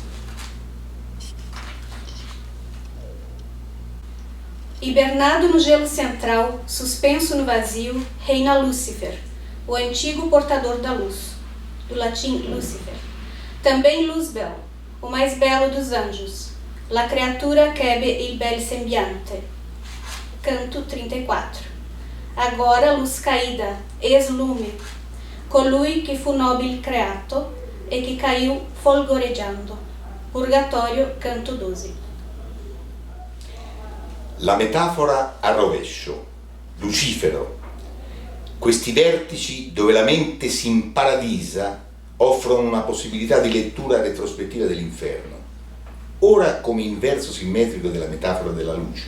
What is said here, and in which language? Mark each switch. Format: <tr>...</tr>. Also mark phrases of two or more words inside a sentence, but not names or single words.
<pt>Hibernado no gelo central, suspenso no vazio, reina Lúcifer, o antigo portador da luz, do latim Lucifer. Também Luzbel, o mais belo dos anjos,</pt> <it>la creatura che ebbe il bel sembiante.</it> <pt>Canto 34. Agora luz caída,</pt> <it>ex lume, colui que fu nobile creato</it> <pt>e que caiu</pt> <it>folgoreggiando.</it> <pt>Purgatório, canto 12.</pt> <it>La metafora a rovescio, Lucifero. Questi vertici dove la mente si imparadisa offrono una possibilità di lettura retrospettiva dell'inferno, ora come inverso simmetrico della metafora della luce.</it>